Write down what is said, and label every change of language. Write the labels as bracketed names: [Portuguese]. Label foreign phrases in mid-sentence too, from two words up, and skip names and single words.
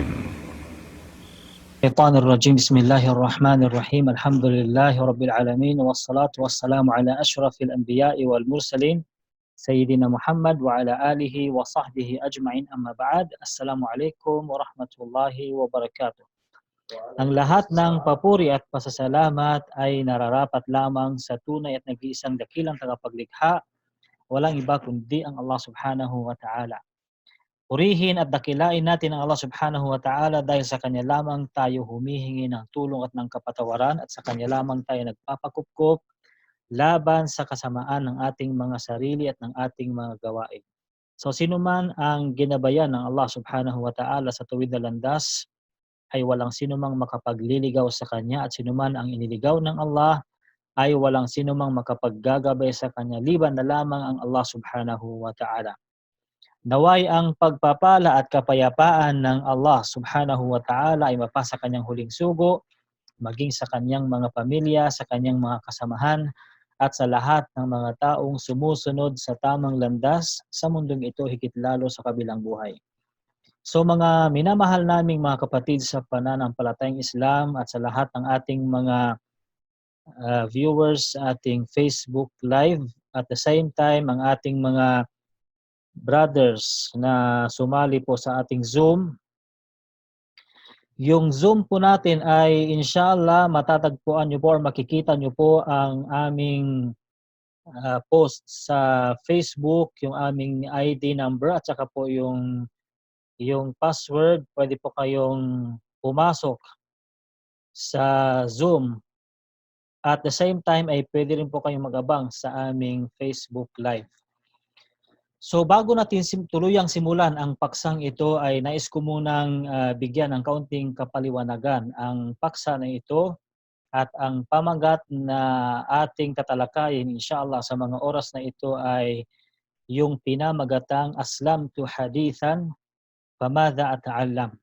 [Arabic] الشيطان الرجيم. بسم الله الرحمن الرحيم. الحمد لله رب العالمين والصلاة والسلام على أشرف الأنبياء والمرسلين سيدنا محمد وعلى آله وصحبه أجمعين. أما بعد. السلام عليكم ورحمة الله وبركاته. [Filipino] Ang lahat ng papuri at pasasalamat ay nararapat lamang sa tunay at nag-iisang dakilang tagapaglikha, walang iba kundi ang Allah [Arabic] سبحانه وتعالى. [Filipino] Purihin at dakilain natin ang Allah [Arabic] سبحانه وتعالى [Filipino] dahil sa Kanya lamang tayo humihingi ng tulong at ng kapatawaran at sa Kanya lamang tayo nagpapakupkop laban sa kasamaan ng ating mga sarili at ng ating mga gawain. So sino man ang ginabayan ng Allah [Arabic] سبحانه وتعالى [Filipino] sa tuwid na landas ay walang sino mang makapagliligaw sa Kanya at sino man ang iniligaw ng Allah ay walang sino mang makapaggagabay sa Kanya liban na lamang ang Allah [Arabic] سبحانه وتعالى. [Filipino] Naway ang pagpapala at kapayapaan ng Allah [Arabic] سبحانه وتعالى [Filipino] ay mapasa kanyang huling sugo, maging sa kanyang mga pamilya, sa kanyang mga kasamahan, at sa lahat ng mga taong sumusunod sa tamang landas sa mundong ito higit lalo sa kabilang buhay. So mga minamahal naming mga kapatid sa pananampalatayang Islam at sa lahat ng ating mga viewers sa ating Facebook Live, [English] at the same time [Filipino] ang ating mga brothers na sumali po sa ating Zoom. Yung Zoom po natin ay inshallah matatagpuan nyo po or makikita nyo po ang aming post sa Facebook, yung aming ID number at saka po yung password. Pwede po kayong pumasok sa Zoom. [English] At the same time [Filipino] ay pwede rin po kayong mag-abang sa aming Facebook Live. So bago natin tuluyang simulan ang paksang ito ay nais ko munang bigyan ng kaunting kapaliwanagan ang paksa na ito at ang pamagat na ating tatalakayin inshallah sa mga oras na ito ay yung pinamagatang Aslamtu Hadithan Famadha Ata'allam.